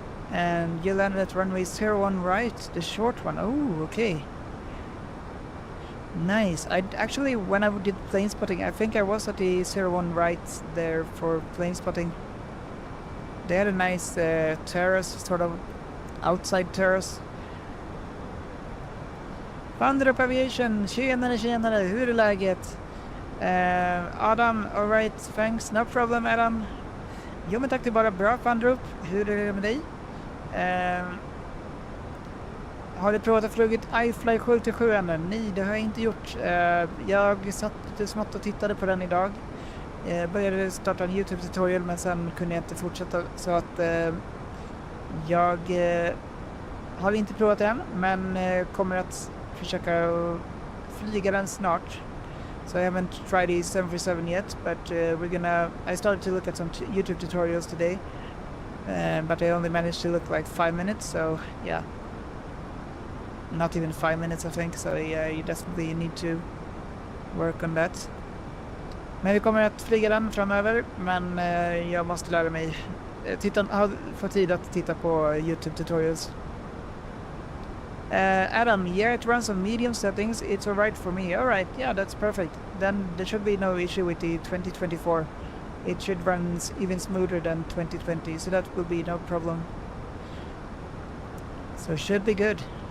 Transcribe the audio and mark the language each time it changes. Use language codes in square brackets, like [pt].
[en] And you landed at runway 01 right, the short one. Oh, okay. Nice. I actually, when I did plane spotting, I think I was at the 01 right there for plane spotting. They had a nice terrace, sort of outside terrace. [sv] Vanderup Aviation, tjenare, hur är läget? Adam, [en] alright, thanks, no problem [sv] Adam. Jo men tack, det är bara bra Vanderup, hur är det med dig? Har du provat att flugit iFly 777 ännu? Nej, det har jag inte gjort. Jag satt lite smått och tittade på den idag. Började starta en YouTube-tutorial, men sen kunde jag inte fortsätta. Så att jag har inte provat den, men kommer att försöka flyga den snart. [en] So I haven't tried the 747 yet, but I started to look at some YouTube tutorials today. but I only managed to look like 5 minutes, so yeah. Not even 5 minutes I think, so yeah, you definitely need to work on that. [sv] Men vi kommer att flyga den framöver, men jag måste lära mig få tid att titta på YouTube tutorials. [en] Adam, yeah, it runs on medium settings. It's alright for me. Alright, yeah, that's perfect. Then there should be no issue with the 2024. It should run even smoother than 2020, so that will be no problem. So it should be good.